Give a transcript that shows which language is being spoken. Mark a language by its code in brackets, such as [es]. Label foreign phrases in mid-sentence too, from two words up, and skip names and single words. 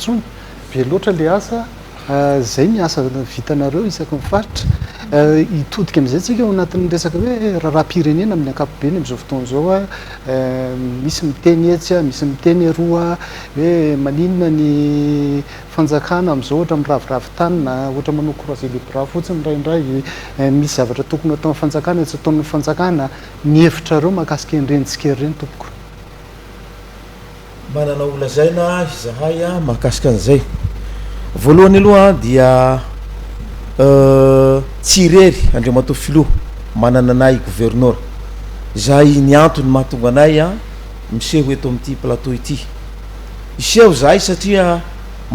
[mg] tsony be loatra le asa zay miasa vitanareo isaky mifaritra hitodika am'izay tsika ao anatin'ny resaka hoe raha-pirenena amin'ny ankapobeny am'izao fotoana zao a misy miteny etsy misy miteny eroa hoe maninona ny fanjakana am'izao ohatra miraviravy tanina ohatra manao [fr] croisé les bras [mg] fotsiny raindray misy zavatra tokony atao amin'ny fanjakana tsy ataon'ny fanjakana ny hevitrareo mahakasika enrenitsika ireny tompoko manana olazaina zahay a mahakasika an'izay voalohany aloha dia tsirery Andriamatoa Filoha manana anay gouverneur zahay ny antony mahatonga anay a miseho eto amin'ity plateau ity iseho zahay satria manelingelina